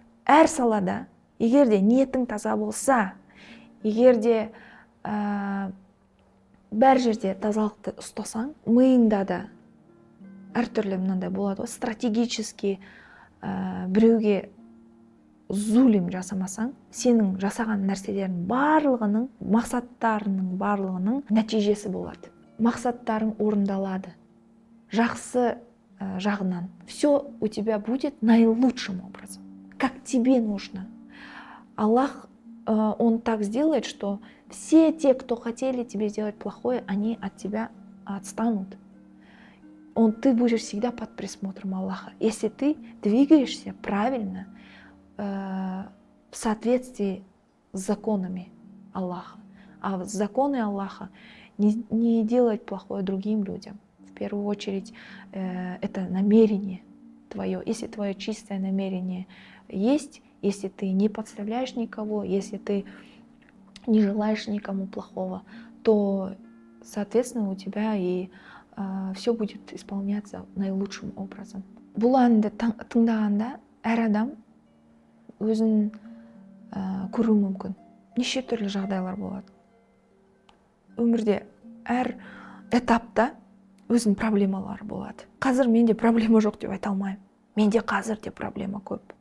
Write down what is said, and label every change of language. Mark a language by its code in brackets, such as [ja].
[kk] Әр салада, егер де ниетің таза болса, егер де бәр жерде тазалықты ұстасаң, миыңда да әртүрлі мынандай болады, стратегически біреуге зулим жасамасаң, сенің жасаған нәрселердің барлығының, мақсаттарының барлығының нәтижесі болады. Мақсаттарың орындалады. Жақсы жағынан. [ru] Все у тебя будет наилучшим образом, как тебе нужно. Аллах, Он так сделает, что все те, кто хотели тебе сделать плохое, они от тебя отстанут. Ты будешь всегда под присмотром Аллаха. Если ты двигаешься правильно, в соответствии с законами Аллаха. А законы Аллаха не делать плохое другим людям. В первую очередь это намерение твое. Если твое чистое намерение есть, если ты не подставляешь никого, если ты не желаешь никому плохого, то, соответственно, у тебя и все будет исполняться наилучшим образом. [kk] Бұл әнді тыңдағанда әр адам өзін көруі мүмкін. Неше түрлі жағдайлар болады. Өмірде әр этапта өзінің проблемалары болады. Қазір менде проблема жоқ деп айта алмаймын. Менде қазір де проблема көп.